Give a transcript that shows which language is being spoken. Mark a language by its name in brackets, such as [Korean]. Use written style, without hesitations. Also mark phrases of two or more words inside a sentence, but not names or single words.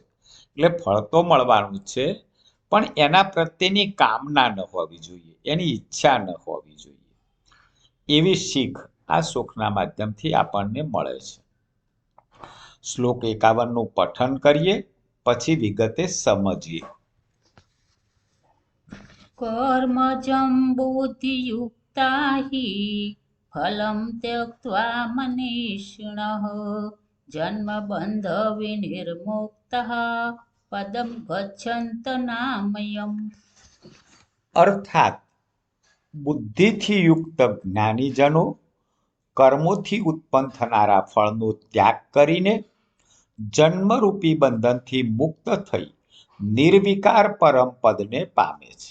[Gujarati] એટલે ફળ તો મળવાનું જ છે, પણ એના પ્રત્યેની કામના ન હોવી જોઈએ, એની ઈચ્છા ન હોવી જોઈએ। એવી શીખ આ શ્લોકના માધ્યમથી આપણને મળે છે। શ્લોક 51નું પઠન કરીએ, પછી વિગતે સમજીએ। [Sanskrit] कर्मजं बुद्धियुक्ता हि फलं त्यक्त्वा मनीषिणः जन्मबन्धविनिर्मुक्तः पदं गच्छन्तनामयम्। [Gujarati] અર્થાત બુદ્ધિથી યુક્ત જ્ઞાનીજનો કર્મોથી ઉત્પન્ન થનારા ફળનો ત્યાગ કરીને જન્મરૂપી બંધનથી મુક્ત થઈ નિર્વિકાર પરમ પદને પામે છે।